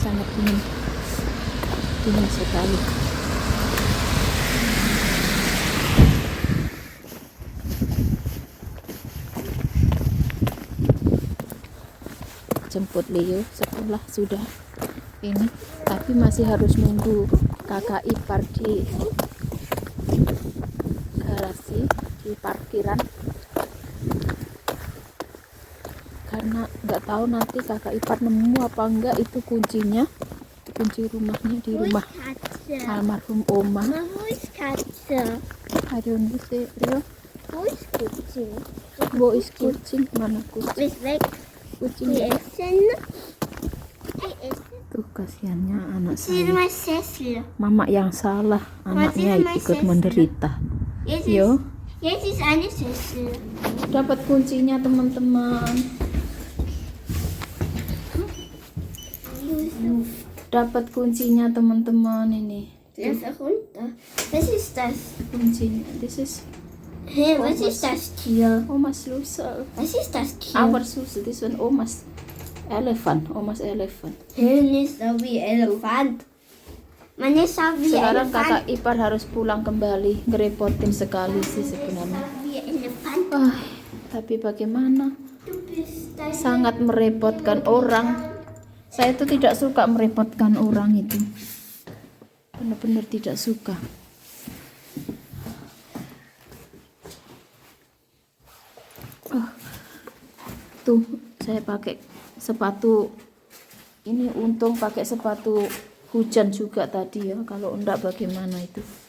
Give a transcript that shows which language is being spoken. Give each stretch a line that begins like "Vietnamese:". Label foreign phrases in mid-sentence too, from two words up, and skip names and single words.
Indonesian: sangat dingin, dingin sekali. Jemput Leo sekolah sudah ini, tapi masih harus nunggu kakak ipar di garasi, di parkiran, karena nggak tahu nanti kakak ipar nemu apa enggak itu kuncinya, kunci rumahnya di rumah almarhum Oma.
English: I don't know
Indonesian: sih, Rio.
German: Wo is
Indonesian: kucing? Mana kucing? Kucing ya. Tuh kasihannya anak saya. Mama yang salah, anaknya ikut menderita. Yo. Dapat kuncinya teman-teman. Dapat kuncinya teman-teman ini.
German: Was ist das?
Indonesian: Kuncinya.
English: This is
German: Hey, was ist das Tier? Oma's Schlüssel. Was ist das Tier?
English: Our Schlüssel. This one Oma's elephant. Oma's elephant.
German: Ini so wie Elefant. Mana so wie
Indonesian: Sekarang
German: Elefant?
Indonesian: kakak ipar harus pulang kembali. Ngerepotin sekali sih sebenarnya.
German: Wie Elefant.
Indonesian: Tapi bagaimana?
German: Du bist ein
Indonesian: Sangat merepotkan orang. Saya tuh tidak suka merepotkan orang itu. Benar-benar tidak suka. Tuh saya pakai sepatu ini, untung pakai sepatu hujan juga tadi ya, kalau enggak bagaimana itu.